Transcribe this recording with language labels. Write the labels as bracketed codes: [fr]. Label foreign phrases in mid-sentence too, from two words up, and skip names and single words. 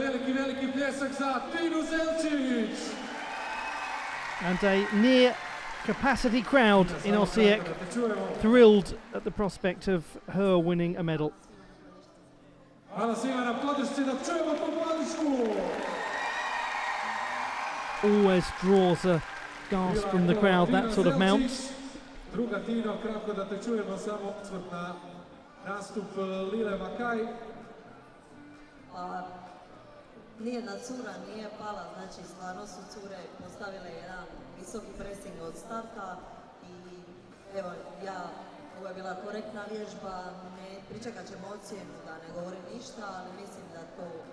[en] And a near capacity crowd in Osijek thrilled at the prospect of her winning a medal. Always draws a gasp from the crowd, that sort of mount. [hr] Druga Tino, kratko da te čujemo, samo osvrt na nastup Lile Makaj. Nijedna cura nije pala, znači stvarno su cure postavile jedan visoki pressing od starta i evo ovo je bila korektna vježba, pričekat ćemo ocjenu da ne govorim ništa, ali mislim da to